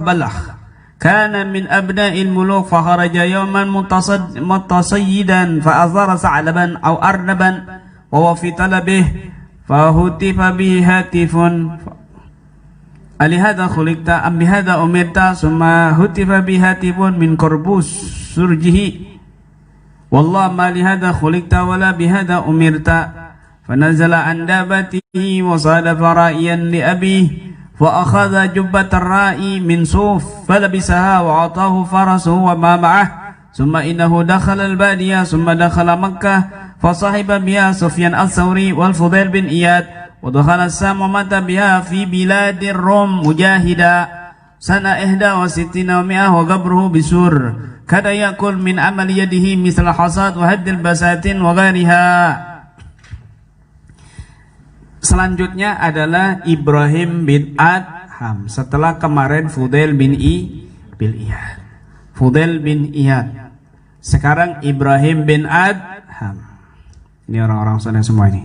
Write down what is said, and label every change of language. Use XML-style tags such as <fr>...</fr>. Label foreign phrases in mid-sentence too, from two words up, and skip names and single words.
<ar>بلخ كان من أبناء الملوك فخرج يوما متصيدا فأثار ثعلبا أو أرنبا وهو في طلبه فهتف به هاتف ألهذا خلقت أم بهذا أمرت ثم هتف به هاتف من قربوس سرجه والله ما لهذا خلقت ولا بهذا أمرت فنزل عن دابته وصادف راعيا لأبيه فأخذ جبة الرائي من صوف فلبسها وعطاه فرسه وما معه ثم إنه دخل البادية ثم دخل مكة فصاحب بها سفيان الثوري والفضيل بن إياد ودخل السام ومات بها في بلاد الروم مجاهدا سنة 61 و100 وقبره بسور كاد يأكل من عمل يده مثل الحصاد وهد البساتين وغيرها.</ar> <id>Selanjutnya adalah Ibrahim bin Adham. Setelah kemarin Fudail bin Iyad. Fudail bin Iyad. Sekarang Ibrahim bin Adham. Ini orang-orang sana semua ini.</id>